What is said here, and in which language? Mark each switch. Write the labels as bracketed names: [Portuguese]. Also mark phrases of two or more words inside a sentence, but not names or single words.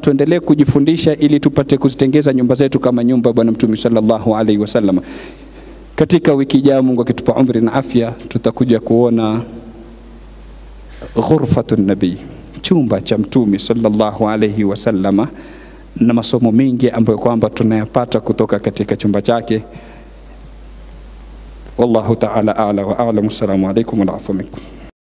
[Swahili] Tuendelee kujifundisha ili tupate kuzitengeza nyumba zetu kama nyumba Bwana Mtume [Arabic] صلى الله عليه وسلم. [Swahili] Katika wiki ijayo, Mungu akitupa umri na afya, tutakuja kuona [Arabic] غرفة النبي, [Swahili] chumba cha Mtume [Arabic] صلى الله عليه وسلم, [Swahili] na masomo mengi ambayo kwamba tunayapata kutoka katika chumba chake. [Arabic] والله تعالى أعلى وأعلم. السلام عليكم ورحمة الله.